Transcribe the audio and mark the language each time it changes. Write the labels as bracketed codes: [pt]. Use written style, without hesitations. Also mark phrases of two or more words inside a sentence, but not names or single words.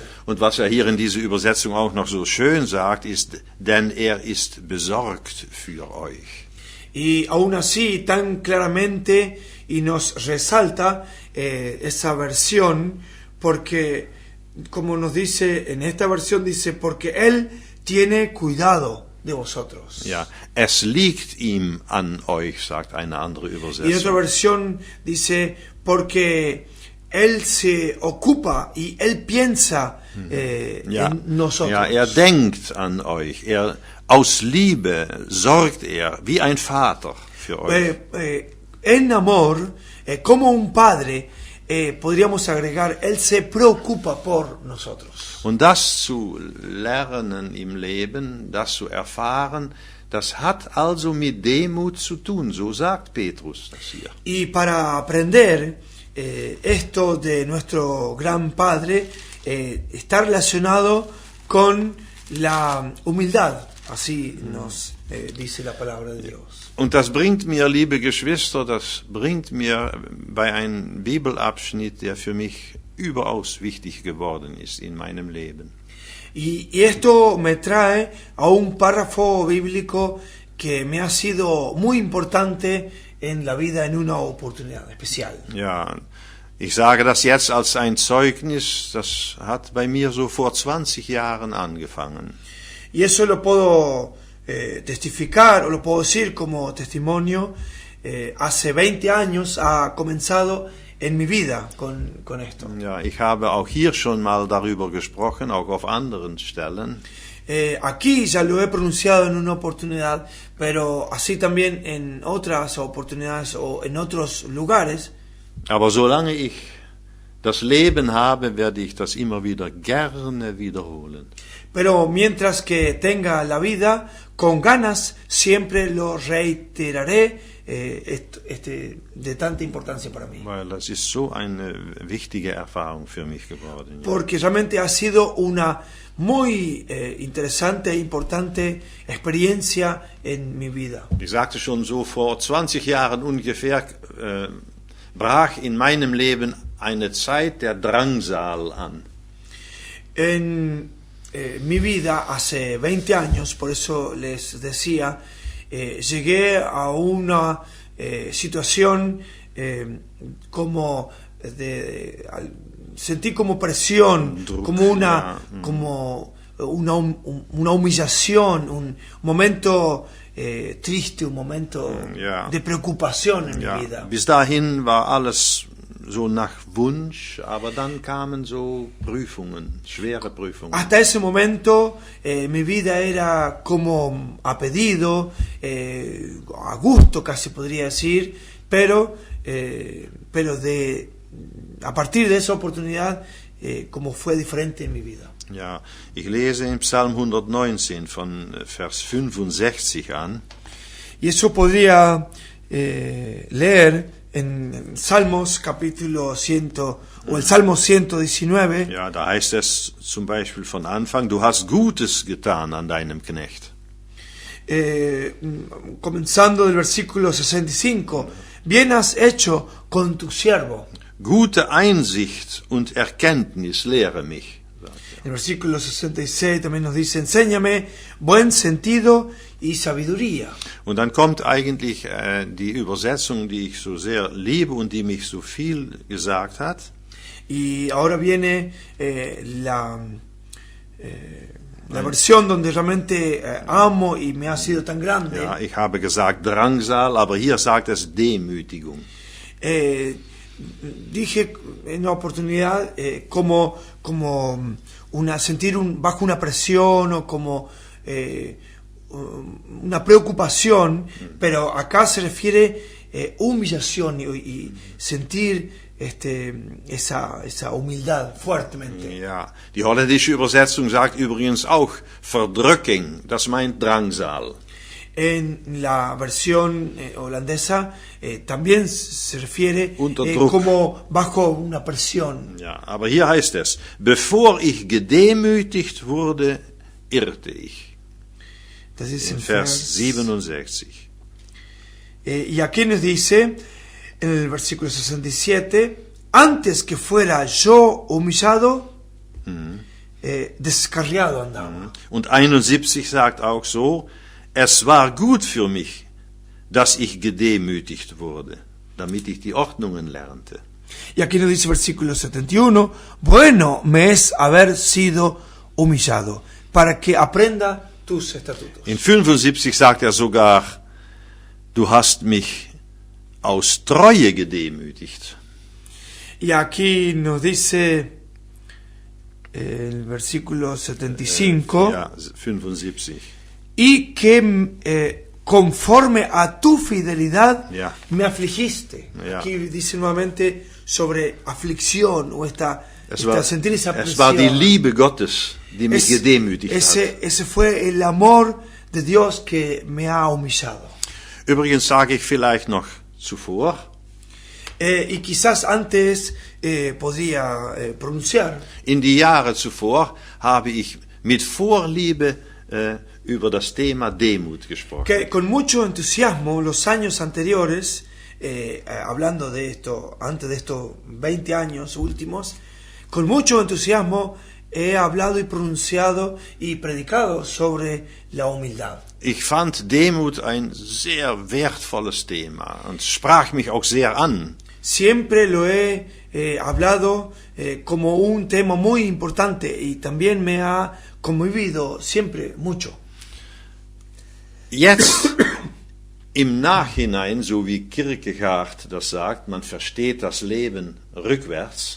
[de] Und was hier in dieser Übersetzung auch noch so schön sagt, ist, denn er ist besorgt für euch. [es] Y aún así, tan claramente, y nos resalta esa versión, porque, como nos dice, en esta versión dice, porque Él tiene cuidado de vosotros. [de] Ja, es liegt ihm an euch, sagt eine andere [es] Y en otra [de] Übersetzung. [es] versión dice, porque Él se ocupa y Él piensa [de] Ja, [es] en nosotros. [de] ja, denkt an euch. Aus Liebe sorgt wie ein Vater für euch. [es] En amor, como un padre, podríamos agregar, Él se preocupa por nosotros. [de] Und das zu lernen im Leben, das zu erfahren, das hat also mit Demut zu tun, so sagt Petrus das hier. [es] Y para aprender esto de nuestro gran Padre, está relacionado con la humildad, así nos dice la palabra de Dios. [de] Und das bringt mir, liebe Geschwister, das bringt mir bei einem Bibelabschnitt, der für mich überaus wichtig geworden ist in meinem Leben. [es] Y esto me trae a un párrafo bíblico que me ha sido muy importante en la vida en una oportunidad especial. [de] Ja, ich sage das jetzt als ein Zeugnis, das hat bei mir so vor 20 Jahren angefangen. [es] Y eso lo puedo testificar o lo puedo decir como testimonio. Hace 20 años ha comenzado en mi vida con esto. [de] Ja, ich habe auch hier schon mal darüber gesprochen, auch auf anderen Stellen. [es] Aquí ya lo he pronunciado en una oportunidad, pero así también en otras oportunidades o en otros lugares. [de] Aber solange ich das Leben habe, werde ich das immer wieder gerne wiederholen. [es] Pero mientras que tenga la vida, con ganas siempre lo reiteraré, de tanta importancia para mí. [de] Weil das ist so eine wichtige Erfahrung für mich geworden. Ja. [es] Porque realmente ha sido una muy interesante e importante experiencia en mi vida. [de] Ich sagte schon so, vor 20 Jahren ungefähr brach in meinem Leben eine Zeit der Drangsal an. [es] En mi vida hace 20 años, por eso les decía, llegué a una situación como sentí como presión, como una humillación, un momento triste, un momento de preocupación en mi vida. [de] Bis dahin war alles so nach Wunsch, aber dann kamen so Prüfungen, schwere Prüfungen. [es] Hasta ese momento mi vida era como a pedido, a gusto casi podría decir, pero a partir de esa oportunidad como fue diferente en mi vida. [de] Ja, ich lese in Psalm 119 von Vers 65 an. [es] Y eso podría leer en Salmos capítulo 100 o el Salmo 119. [de] Ja, da heißt es zum Beispiel von Anfang, du hast Gutes getan an deinem Knecht. [es] Comenzando del versículo 65, bien has hecho con tu siervo. [de] Gute Einsicht und Erkenntnis lehre mich. [es] El versículo 66 también nos dice, enséñame buen sentido y sabiduría. [de] Und dann kommt eigentlich die Übersetzung, die ich so sehr liebe und die mich so viel gesagt hat. [es] Y ahora viene la versión donde realmente amo y me ha sido tan grande. [de] Ja, ich habe gesagt Drangsal, aber hier sagt es Demütigung. [es] Dije en una oportunidad como sentir bajo una presión o como una preocupación, pero acá se refiere humillación y sentir esa humildad fuertemente. [de] Ja, die holländische Übersetzung sagt übrigens auch Verdrücking, das meint Drangsal. [es] En la versión holandesa también se refiere como bajo una presión. [de] Ja, aber hier heißt es, bevor ich gedemütigt wurde, irrte ich. Das ist in Vers 67. [es] Y aquí nos dice, en el versículo 67, antes que fuera yo humillado, descarriado andaba. [de] Und 71 sagt auch so, es war gut für mich, dass ich gedemütigt wurde, damit ich die Ordnungen lernte. [es] Y aquí nos dice versículo 71, bueno me es haber sido humillado, para que aprenda tus estatutos. [de] In 75 sagt er sogar, du hast mich aus Treue gedemütigt. [es] Y aquí nos dice el versículo 75, [de] Ja, 75. [es] Y que conforme a tu fidelidad me afligiste. Aquí dice nuevamente sobre aflicción o sentir esa presión. [de] Es war die Liebe Gottes, die mich gedemütigt hat. [es] Ese fue el amor de Dios que me ha humillado. [de] Übrigens sage ich vielleicht noch zuvor. [es] Y quizás antes podía pronunciar. [de] In die Jahre zuvor habe ich mit Vorliebe über das Thema Demut gesprochen. [es] Que con mucho entusiasmo los años anteriores, hablando de esto, antes de estos 20 años últimos, con mucho entusiasmo he hablado y pronunciado y predicado sobre la humildad. [de] Ich fand Demut ein sehr wertvolles Thema und sprach mich auch sehr an. [es] Siempre lo he hablado como un tema muy importante y también me ha conmovido siempre mucho. [de] Jetzt im Nachhinein, so wie Kierkegaard das sagt, man versteht das Leben rückwärts.